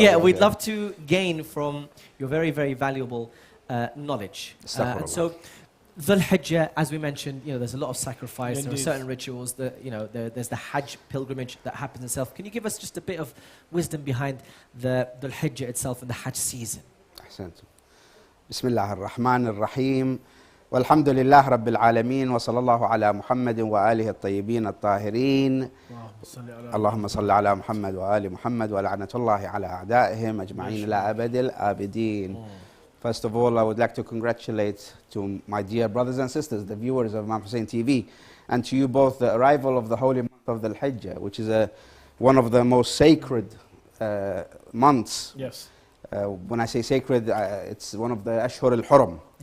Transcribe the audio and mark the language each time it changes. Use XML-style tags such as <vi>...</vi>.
<en>Yeah, we'd love to gain from your very, very valuable knowledge. And so, Dhul Hijja, as we mentioned, there's a lot of sacrifice. There are certain rituals that, there's the Hajj pilgrimage that happens itself. Can you give us just a bit of wisdom behind the Dhul Hijja itself and the Hajj season?</en> <ar>أحسنتم. بسم الله الرحمن الرحيم والحمد لله رب العالمين وصلى الله على محمد وآله الطيبين الطاهرين اللهم صل على محمد وآل محمد ولعنة الله على أعدائهم أجمعين إلى أبد الآبدين.</ar> <en>First of all, I would like to congratulate to my dear brothers and sisters, the viewers of Imam Hussein TV, and to you both, the arrival of the holy month of Dhul Hijja, which is one of the most sacred months. Yes. When I say sacred, it's one of the Ashhur al-Hurum.</en>